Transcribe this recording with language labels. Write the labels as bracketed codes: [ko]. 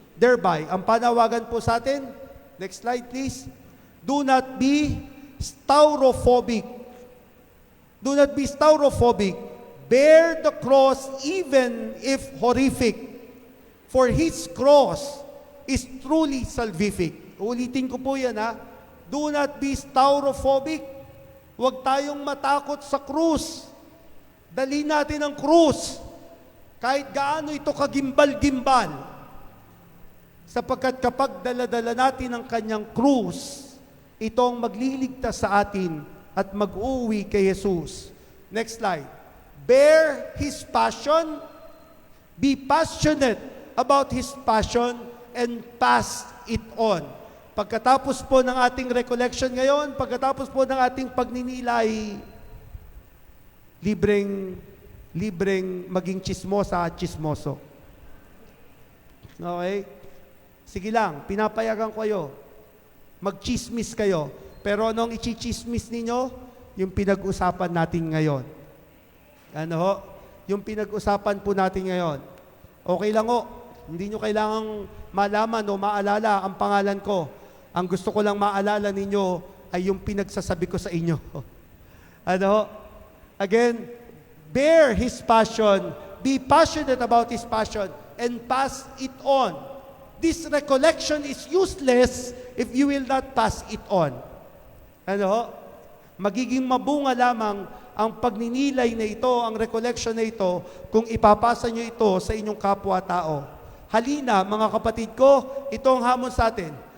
[en] Thereby, [tl] ang panawagan po sa atin, [en] next slide please, do not be staurophobic. Do not be staurophobic. Bear the cross even if horrific. For His cross is truly salvific. [tl] Ulitin ko po yan ha. [en] Do not be staurophobic. [tl] Huwag tayong matakot sa krus. Dali natin ang krus. Kahit gaano ito kagimbal-gimbal. Sapagkat kapag dala-dala natin ang kanyang krus, ito ang magliligtas sa atin at mag-uwi kay Jesus. [en] Next slide. Bear His passion. Be passionate about His passion and pass it on. [tl] Pagkatapos po ng ating recollection ngayon, pagkatapos po ng ating pagninilay, libreng maging chismosa at chismoso. Okay? Sige lang, pinapayagan ko kayo. Mag-chismis kayo. Pero anong i-chismis ninyo? Yung pinag-usapan natin ngayon. Ano ho? Yung pinag-usapan po natin ngayon. Okay lang ho. Hindi nyo kailangang malaman o maalala ang pangalan ko. Ang gusto ko lang maalala ninyo ay yung pinagsasabi ko sa inyo. Ano? [en] Again, bear His passion, be passionate about His passion, and pass it on. This recollection is useless if you will not pass it on. [tl] Ano? Magiging mabunga lamang ang pagninilay na ito, ang recollection na ito, kung ipapasa nyo ito sa inyong kapwa-tao. Halina, mga kapatid ko, ito ang hamon sa atin.